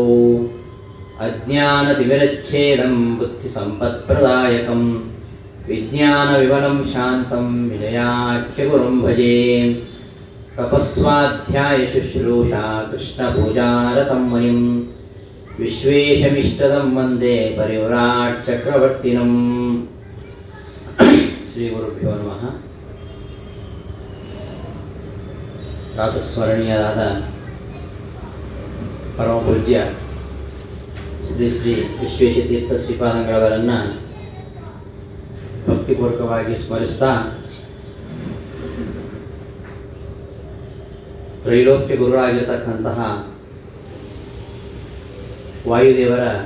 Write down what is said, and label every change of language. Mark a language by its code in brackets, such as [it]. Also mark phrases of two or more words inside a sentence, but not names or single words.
[sa] अज्ञानतिमिरच्छेदं बुद्धिसम्पत्प्रदायकं विज्ञानविमलं शान्तं विजयाख्यगुरुं भजे। तपस्वाध्यायशुश्रूषा कृष्णपूजारतं मुनिं विश्वेशमिष्टदं वन्दे परिव्राट् चक्रवर्तिनम्। ಶ್ರೀ ಗುರುಭ್ಯೋ ನಮಃ. [kn] ಪ್ರಾತಸ್ಮರಣೀಯರಾದ ಪರಮಪೂಜ್ಯ ಶ್ರೀ ಶ್ರೀ ವಿಶ್ವೇಶತೀರ್ಥ ಶ್ರೀಪಾದಂಗಳವರನ್ನು ಭಕ್ತಿಪೂರ್ವಕವಾಗಿ ಸ್ಮರಿಸ್ತಾ ತ್ರೈಲೋಕ್ಯ ಗುರುಗಳಾಗಿರ್ತಕ್ಕಂತಹ ವಾಯುದೇವರ